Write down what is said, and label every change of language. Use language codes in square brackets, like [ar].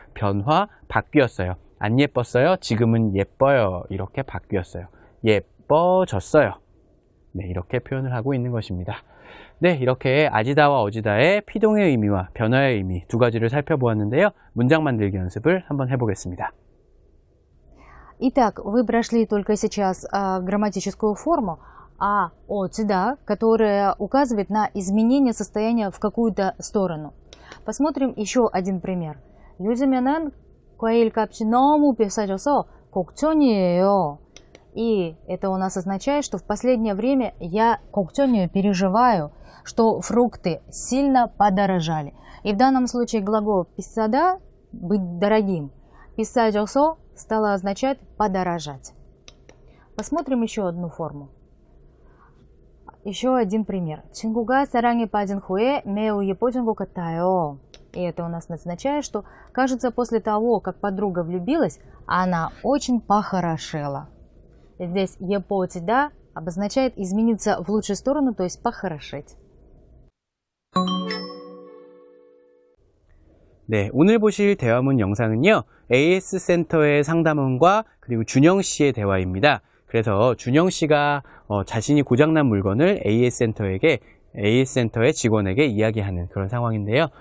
[ko] 변화, 바뀌었어요. 안 예뻤어요. 지금은 예뻐요. 이렇게 바뀌었어요. 예뻐졌어요. 네, 이렇게 표현을 하고 있는 것입니다. 네, 이렇게 아지다와 어지다의 피동의 의미와 변화의 의미 두 가지를 살펴보았는데요. 문장 만들기 연습을 한번 해보겠습니다. [ru] Итак, вы прошли только сейчас грамматическую форму «отда», которая указывает на изменение состояния в какую-то сторону. Посмотрим еще один пример. [ko] 요즘에는 과일값이 너무 비싸져서 걱정이에요. [ru] И это у нас означает, что в последнее время я 걱정이에요, переживаю, что фрукты сильно подорожали. И в данном случае глагол «비싸다» – быть дорогим. «비싸져서» стало означать подорожать. Посмотрим еще одну форму. Еще один пример. [ko] 친구가 사랑에 빠진 후에 매우 예뻐진 것 같아요. [ru] И это у нас означает, что, кажется, после того, как подруга влюбилась, она очень похорошела. И здесь 예뻐지다 обозначает измениться в лучшую сторону, то есть похорошеть. [ko] 네, 오늘 보실 대화문 영상은요. AS 센터의 상담원과 그리고 준영 씨의 대화입니다. 그래서 준영 씨가 자신이 고장난 물건을 AS 센터의 직원에게 이야기하는 그런 상황인데요.